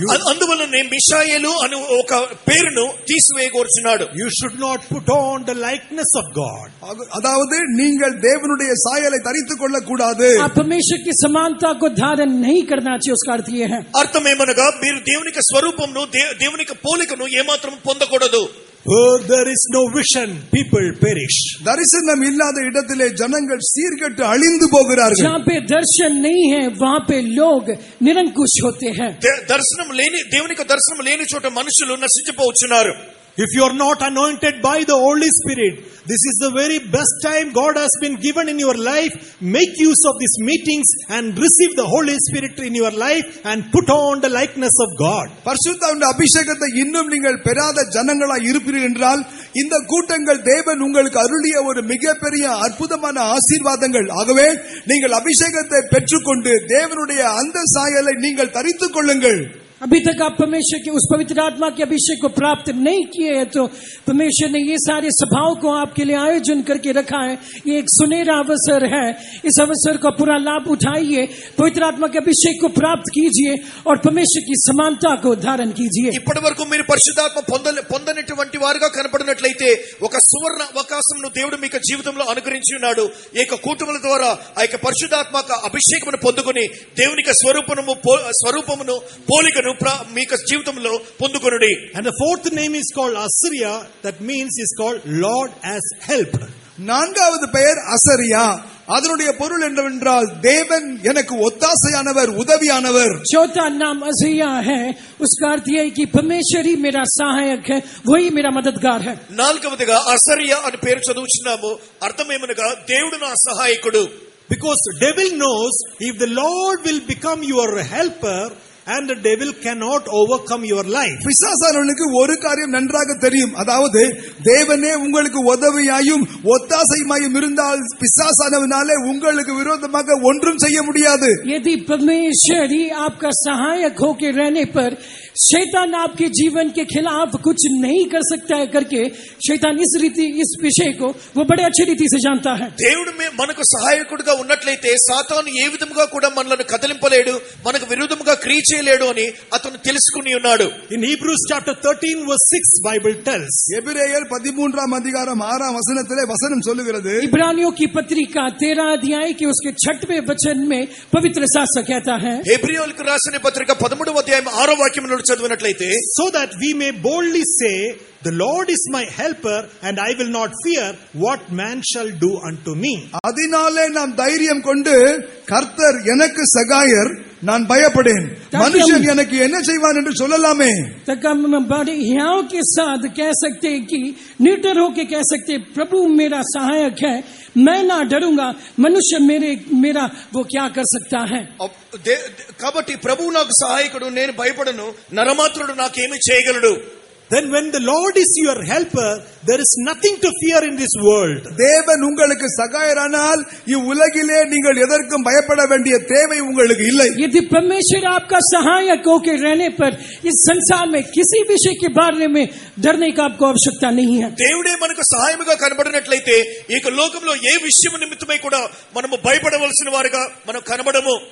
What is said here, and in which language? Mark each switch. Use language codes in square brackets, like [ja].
[te] అందువల్లనే మిషాయేలు అను ఒక పేరును తీసివేయ కోరుచున్నాడు. [en] You should not put on the likeness of God. [ta] அதாவது நீங்கள் தேவனுடைய சாயலை தரித்துக் கொள்ளக் கூடாது. [hi] आप परमेश्वर की समानता को धारण नहीं करना चाहिए, उसका अर्थ ये है. [te] అర్థమేమనగా మీరు దేవుని యొక్క స్వరూపమును దేవుని యొక్క పోలికను ఏమాత్రం పొందకూడదు. [en] Where there is no vision, people perish. [ta] தரிசனம் இல்லாத இடத்திலே ஜனங்கள் சீர்கெட்டு அழிந்து போகிறார்கள். [hi] जहाँ पे दर्शन नहीं है वहाँ पे लोग निरंकुश होते हैं. [te] దర్శనం లేని దేవుని యొక్క దర్శనం లేని చోట మనుషులు నశించిపోవచ్చున్నారు. [en] If you are not anointed by the Holy Spirit, this is the very best time God has been given in your life. Make use of these meetings and receive the Holy Spirit in your life and put on the likeness of God. [ta] பரிசுத்த அபிஷேகத்தை இன்னும் நீங்கள் பெறாத ஜனங்களாய் இருப்பீர்கள் என்றால் இந்த கூட்டங்கள் தேவன் உங்களுக்கு அருளிய ஒரு மிகப்பெரிய அற்புதமான ஆசீர்வாதங்கள். ஆகவே நீங்கள் அபிஷேகத்தை பெற்றுக்கொண்டு தேவனுடைய அந்த சாயலை நீங்கள் தரித்துக் கொள்ளுங்கள். [hi] अभी तक आप परमेश्वर के उस पवित्र आत्मा के अभिषेक को प्राप्त नहीं किए हैं तो परमेश्वर ने ये सारे सभाओं को आपके लिए आयोजन करके रखा है. ये एक सुनहरा अवसर है. इस अवसर का पूरा लाभ उठाइए, पवित्र आत्मा के अभिषेक को प्राप्त कीजिए और परमेश्वर की समानता को धारण कीजिए. [te] ఇప్పటి వరకు మీరు పరిశుద్ధాత్మ పొందనటువంటి వారుగా కనపడినట్లయితే ఒక సువర్ణ అవకాశంను దేవుడు మీకు జీవితంలో అనుగ్రహించి ఉన్నాడు. ఈ యొక్క కూటముల ద్వారా ఆ యొక్క పరిశుద్ధాత్మ అభిషేకమును పొందుకొని దేవుని యొక్క స్వరూపమును పోలికను మీకు జీవితంలో పొందుకొనుడి. [en] And the fourth name is called Assyria, that means is called Lord has helped. [ta] நான்காவது பெயர் அசரியா. அதனுடைய பொருள் என்னவென்றால் தேவன் எனக்கு ஒத்தாசையானவர், உதவியானவர். [hi] चौथा नाम अज़रिया है, उसका अर्थ यह है कि परमेश्वर ही मेरा सहायक है, वही मेरा मददगार है. [te] నాలుగవదిగా అసరియా అని పేరు చదువుచున్నాము. అర్థమేమనగా దేవుడు నా సహాయకుడు. [en] Because the devil knows if the Lord will become your helper, and the devil cannot overcome your life. [ta] பிசாசானவனுக்கு ஒரு காரியம் நன்றாக தெரியும், அதாவது தேவனே உங்களுக்கு உதவியாயும் ஒத்தாசையுமாயும் இருந்தால் பிசாசானவனாலே உங்களுக்கு விரோதமாக ஒன்றும் செய்ய முடியாது. [hi] यदि परमेश्वर ही आपका सहायक होकर रहने पर शैतान आपके जीवन के खिलाफ कुछ नहीं कर सकता है करके शैतान इस विषय को वो बड़े अच्छी रीति से जानता है. [te] దేవుడు మనకు సహాయకుడిగా ఉన్నట్లయితే సాతాను ఏ విధముగా కూడా మనల్ని కదలింపలేడు, మనకు విరోధముగా క్రియ చేయలేడు అని అతను తెలుసుకుని ఉన్నాడు. [en] In Hebrews chapter 13 verse 6 Bible tells. [ta] எபிரேயர் 13ஆம் அதிகாரம் 6ஆம் வசனத்திலே வசனம் சொல்லுகிறது. [hi] इब्रानियों की पत्रिका 13 अध्याय के उसके 6वें वचन में पवित्र शास्त्र कहता है. [te] హెబ్రీయులకు రాసిన పత్రిక 13వ అధ్యాయం 6వ వాక్యమును చదివినట్లయితే, [en] so that we may boldly say, the Lord is my helper and I will not fear what man shall do unto me. [ta] அதனாலே நாம் தைரியம் கொண்டு கர்த்தர் எனக்கு சகாயர், நான் பயப்படேன் மனுஷன் எனக்கு என்ன செய்வான் என்று சொல்லலாமே [hi] तक हम बड़े हियाव के साथ कह सकते हैं कि निर्डर होके कह सकते हैं, प्रभु मेरा सहायक है, मैं ना डरूंगा, मनुष्य मेरा वो क्या कर सकता है। [te] కాబట్టి ప్రభువు నాకు సహాయకుడు, నేను భయపడను, నరమాత్రుడు నాకేమి చేయగలడు? [en] Then when the Lord is your helper, there is nothing to fear in this world. [ta] தேவன் உங்களுக்கு சகாயரானால் இவ்வுலகிலே நீங்கள் எதற்கும் பயப்பட வேண்டிய தேவை உங்களுக்கு இல்லை. [hi] यदि परमेश्वर आपका सहायक होकर रहने पर इस संसार में किसी विषय के बारे में डरने का आपको आवश्यकता नहीं है। [te] దేవుడే మనకు సహాయముగా కనబడినట్లయితే ఈ లోకంలో ఏ విషయం నిమిత్తమై కూడా మనము భయపడవలసిన వారుగా మనం కనబడము.